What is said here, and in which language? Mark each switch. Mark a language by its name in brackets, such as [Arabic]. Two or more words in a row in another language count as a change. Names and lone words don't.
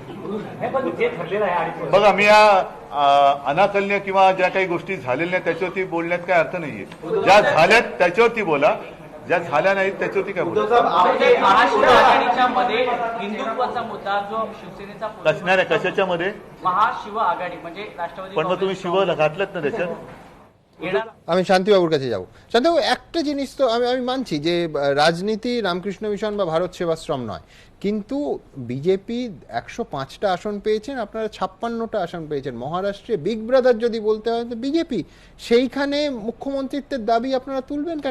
[Marathi] बघा, मी या अनाकलनीय किंवा ज्या काही गोष्टी झालेल्या नाही त्याच्यावरती बोलण्यात काही अर्थ नाहीये। ज्या झाल्यात त्याच्यावरती बोला, ज्या झाल्या नाहीत त्याच्यावरती काय बोला। हिंदुत्वाचा मुद्दा जो शिवसेनेचा कसणार आहे, कशाच्या मध्ये? महाशिव आघाडी म्हणजे राष्ट्रवादी। पण मग तुम्ही शिव घातलत ना त्याच्यात। [Bangla] আমি শান্তিবাবুর কাছে যাব। শান্তিবাবু, একটা জিনিস তো আমি মানছি যে রাজনীতি রামকৃষ্ণ মিশন বা ভারত সেবাশ্রম নয়, কিন্তু বিজেপি 105টা আসন পেয়েছেন, আপনারা 56টা আসন পেয়েছেন। মহারাষ্ট্রে [English] big brother [Bangla] যদি বলতে হয় তো বিজেপি, সেইখানে মুখ্যমন্ত্রিত্বের দাবি আপনারা তুলবেন কেন?